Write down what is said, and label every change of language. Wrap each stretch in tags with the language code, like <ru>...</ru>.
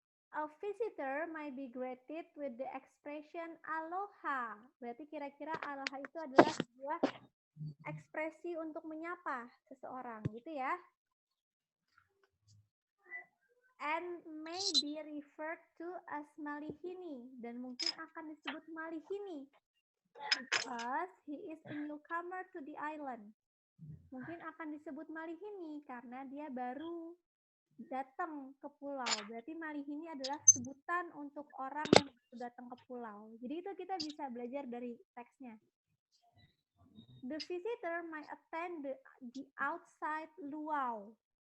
<en>A visitor might be greeted with the expression aloha.</en> <id>Berarti kira-kira aloha itu adalah sebuah ekspresi untuk menyapa seseorang, gitu ya.</id> <en>And may be referred to as malihini,</en> <id>dan mungkin akan disebut malihini</id> <en>because he is a newcomer to the island.</en> <id>Mungkin akan disebut malihini karena dia baru datang ke pulau. Berarti malihini adalah sebutan untuk orang yang baru datang ke pulau. Jadi itu kita bisa belajar dari teksnya.</id> <en>The visitor might attend the outside luau.</en>